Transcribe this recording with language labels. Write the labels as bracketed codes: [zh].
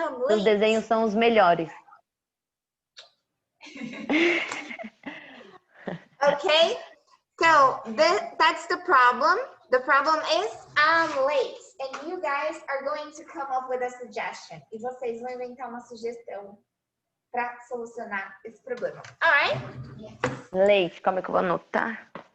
[pt] Os desenhos são os melhores. [en] Okay, so that's the problem. The problem is I'm late. And you guys are going to come up with a suggestion. [pt] E vocês vão inventar uma sugestão para solucionar esse problema. [en] Alright? [pt] Late, como é que eu vou anotar?